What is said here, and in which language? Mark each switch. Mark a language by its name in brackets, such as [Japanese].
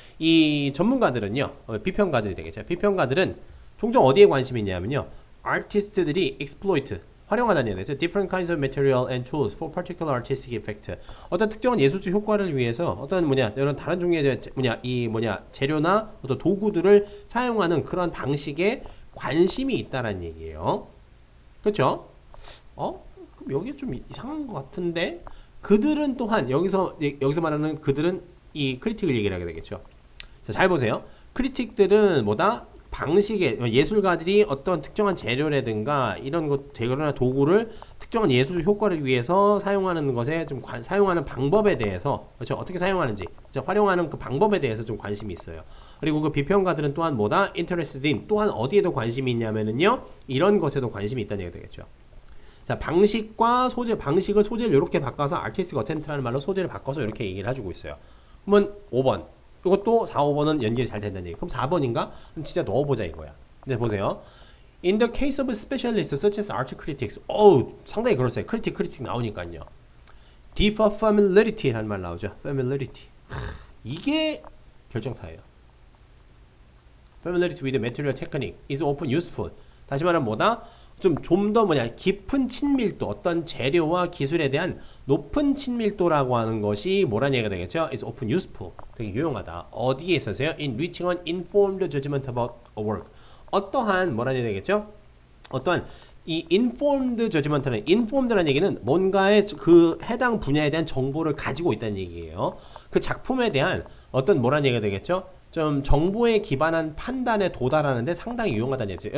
[Korean] 이 전문가들은요, 비평가들이 되겠죠. 비평가들은 종종 어디에 관심이 있냐면요. 아티스트들이 exploit, 활용하다는 얘기죠. [English] Different kinds of material and tools for particular artistic effect. [Korean] 어떤 특정한 예술적 효과를 위해서 어떤 이런 다른 종류의 재료나 어떤 도구들을 사용하는 그런 방식에 관심이 있다라는 얘기예요. 그렇죠? 그럼 여기 좀 이상한 것 같은데 그들은 또한 여기서 말하는 그들은 이 크리틱을 얘기를 하게 되겠죠. 자, 잘 보세요. 크리틱들은 뭐다? 방식에 예술가들이 어떤 특정한 재료라든가 이런 것 재료나 도구를 특정한 예술 효과를 위해서 사용하는 것에 좀 사용하는 방법에 대해서 그렇죠? 어떻게 사용하는지 그렇죠? 활용하는 그 방법에 대해서 좀 관심이 있어요. 그리고 그 비평가들은 또한 뭐다? [English] interested in [Korean] 또한 어디에도 관심이 있냐면은요 이런 것에도 관심이 있다는 얘기가 되겠죠. 자, 방식과 소재, 방식을 소재를 이렇게 바꿔서 [English] artistic attempt [Korean] 라는 말로 소재를 바꿔서 이렇게 얘기를 해주고 있어요. 그러면 5번. 이것도 4, 5번은 연결이 잘 된다는 얘기. 그럼 4번인가? 그럼 진짜 넣어보자 이거야. 근데 보세요. [English] In the case of specialists such as art critics. [Korean] 상당히 그럴싸해. critic 나오니까요. [English] deep familiarity [Korean] 라는 말 나오죠. familiarity. 이게 결정타예요. [English] familiarity with material technique is often useful. [Korean] 다시 말하면 뭐다? 좀 더 깊은 친밀도, 어떤 재료와 기술에 대한 높은 친밀도라고 하는 것이 뭐라는 얘기가 되겠죠? [English] is often useful. [Korean] 되게 유용하다. 어디에 있어서요? [English] in reaching an informed judgment about a work. [Korean] 어떠한 뭐라는 얘기가 되겠죠? 어떠한 이 informed judgment는 informed라는 얘기는 뭔가의 그 해당 분야에 대한 정보를 가지고 있다는 얘기예요. 그 작품에 대한 어떤 뭐라는 얘기가 되겠죠? 좀 정보에 기반한 판단에 도달하는데 상당히 유용하다는 얘기죠.